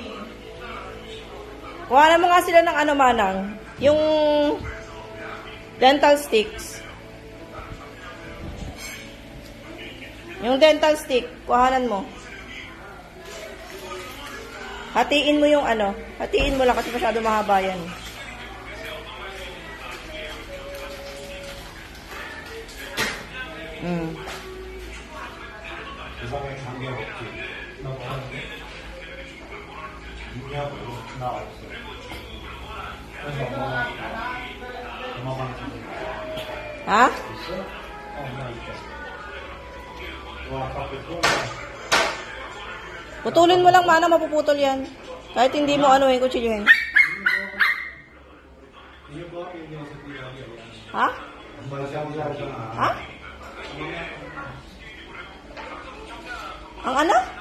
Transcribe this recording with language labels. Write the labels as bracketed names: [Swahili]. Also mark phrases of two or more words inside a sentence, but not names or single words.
[Filipino] Kuha na mo nga sila ng ano manang. Yung dental sticks. Yung dental stick, kuhanan mo. Hatiin mo yung ano. Hatiin mo lang kasi masyado mahaba yan. [Korean] 세상에 장벽 없지. 나 뭐하는데? 유미하고 나 없어. 그래서 엄마만 Ha? 있어? 나 있어. 와, 아까 [Filipino] Putulin mo lang, mana mapuputol yan. Kahit hindi mo ano yung kutsilyuhin. Ha? Ha? Ang ano?